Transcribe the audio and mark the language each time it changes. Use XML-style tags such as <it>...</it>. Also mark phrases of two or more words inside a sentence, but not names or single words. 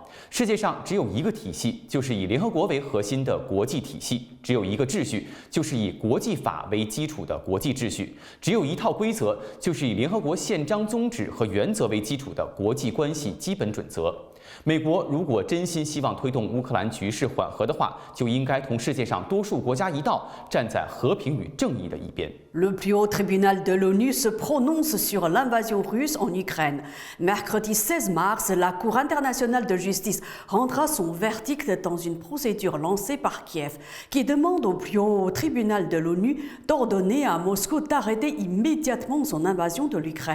<zh>世界上只有一个体系，就是以联合国为核心的国际体系；只有一个秩序，就是以国际法为基础的国际秩序；只有一套规则，就是以联合国宪章宗旨和原则为基础的国际关系基本准则。美国如果真心希望推动乌克兰局势缓和的话，就应该同世界上多数国家一道，站在和平与正义的一边。</zh> <fr>Le plus haut tribunal de l'ONU se prononce sur l'invasion russe en Ukraine. Mercredi 16 mars, la Cour internationale de justice rendra son verdict dans une procédure lancée par Kiev, qui demande au plus haut tribunal de l'ONU d'ordonner à Moscou d'arrêter immédiatement son invasion de l'Ukraine.</fr>